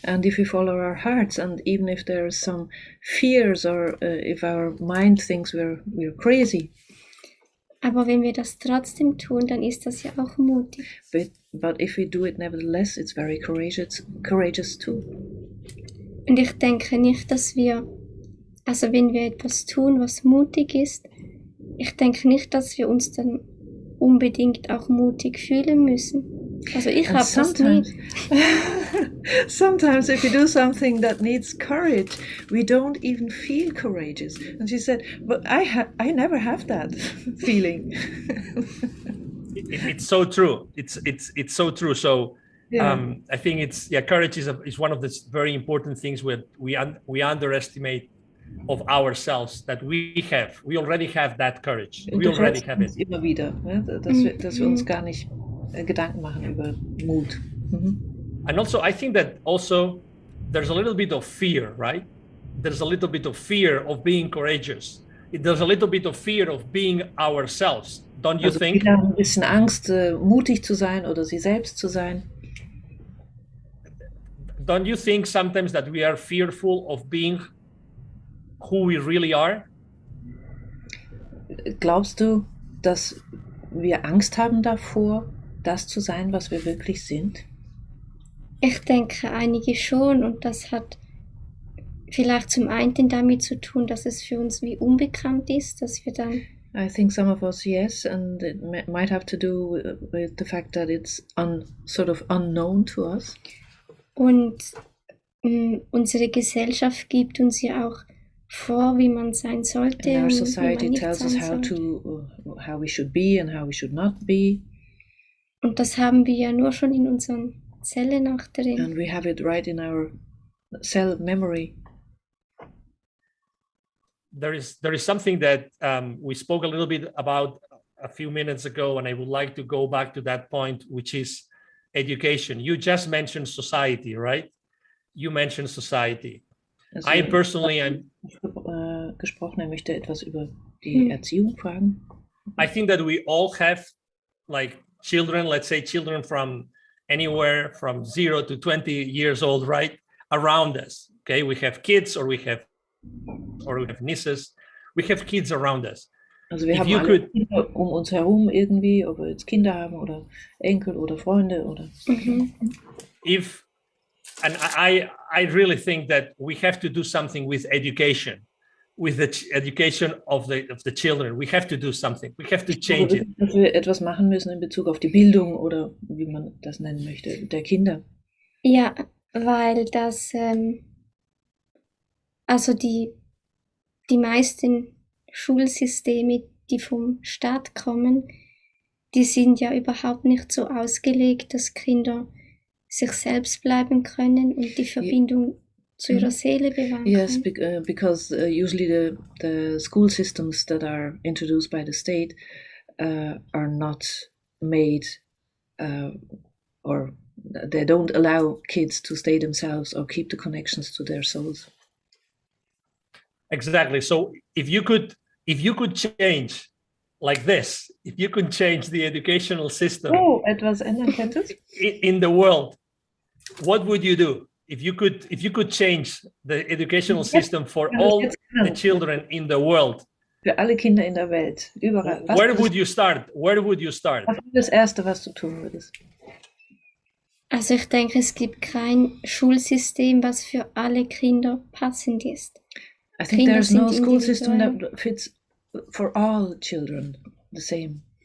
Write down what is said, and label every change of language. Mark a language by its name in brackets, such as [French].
[English] And if we follow our hearts, and even if there are some fears or if our mind thinks we're crazy. [German] Aber wenn wir das trotzdem tun, dann ist das ja auch mutig. [English] But if we do it nevertheless, it's very courageous too. [German] Und ich denke nicht, dass wenn wir etwas tun, was mutig ist, ich denke nicht, dass wir uns dann unbedingt auch mutig fühlen müssen. Also ich habe das nicht. [English] Sometimes if you do something that needs courage, we don't even feel courageous. And she said, but I never have that feeling. It's so true. It's so true. So yeah. I think courage is one of the very important things we underestimate of ourselves, that we already have that courage. We already have it. [German] Immer wieder, dass wir uns gar nicht Gedanken machen über Mut. [English] And also, I think that also there's a little bit of fear, right? There's a little bit of fear of being courageous. There's a little bit of fear of being ourselves. Don't you think? [German] Viele haben ein bisschen Angst, mutig zu sein oder sie selbst zu sein. [English] Don't you think sometimes that we are fearful of being who we really are? [German] Glaubst du, dass wir Angst haben davor, das zu sein, was wir wirklich sind? Ich denke, einige schon, und das hat vielleicht zum einen damit zu tun, dass es für uns wie unbekannt ist, dass wir dann... [English] I think some of us, yes, and it might have to do with the fact that it's sort of unknown to us. [German] Und unsere Gesellschaft gibt uns ja auch vor, wie man sein sollte. [English] And our [German] und [English] society [German] wie man nicht [English] tells us [German] sein sollte. [English] how we should be and how we should not be. [German] Und das haben wir ja nur schon in unseren Zellen auch drin. [English] And we have it right in our cell memory. There is something that we spoke a little bit about a few minutes ago, and I would like to go back to that point, which is education. You just mentioned society, right? You mentioned society. [German] Also, [English] I personally am [German] gesprochen, er möchte etwas über die Erziehung fragen. [English] I think that we all have like children, let's say children from anywhere from 0 to 20 years old, right? Around us. Okay, we have kids or we have nieces. We have kids around us. [German] Also wir haben alle Kinder um uns herum irgendwie, ob wir jetzt Kinder haben oder Enkel oder Freunde oder. [English] And I really think that we have to do something with education, with the education of the children. We have to do something. We have to change it. [German] Dass wir etwas machen müssen in Bezug auf die Bildung oder wie man das nennen möchte, der Kinder. Ja, weil das, also die meisten Schulsysteme, die vom Staat kommen, die sind ja überhaupt nicht so ausgelegt, dass Kinder sich selbst bleiben können und die Verbindung zu ihrer Seele bewahren können. [English] Yes, because usually the school systems that are introduced by the state are not made or they don't allow kids to stay themselves or keep the connections to their souls. Exactly. So if you could change like this, if you could change the educational system [German] etwas ändern könntest? [English] in the world, what would you do? If you could change the educational system for all the children in the world, [German] für alle Kinder in der Welt, überall. [English] Where would you start? Where would you start? [German] Was ist das Erste, was du tun würdest? Also ich denke, es gibt kein Schulsystem, was für alle Kinder passend ist. [English] I think there's no school system that fits for all children the same.